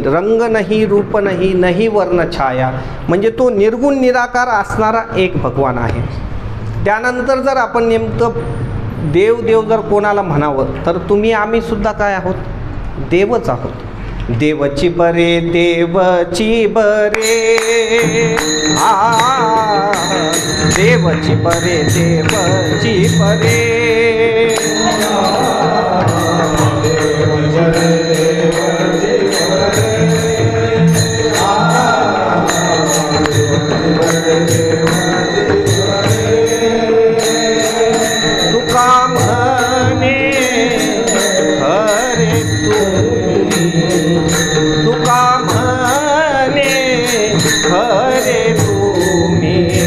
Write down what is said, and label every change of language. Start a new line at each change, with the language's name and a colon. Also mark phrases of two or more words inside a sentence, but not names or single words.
Marathi: रंग नाही, रूप नाही, नाही वर्ण छाया, म्हणजे तो निर्गुण निराकार असणारा एक भगवान आहे. त्यानंतर जर आपण नेमकं देव जर कोणाला म्हणावं तर तुम्ही आम्ही सुद्धा काय आहोत? देवच आहोत. देवची बरे, देवची बरे, देवची बरे, देवची बरे. तुका म्हणे हरे तुका म्हणे हरे तुम्ही,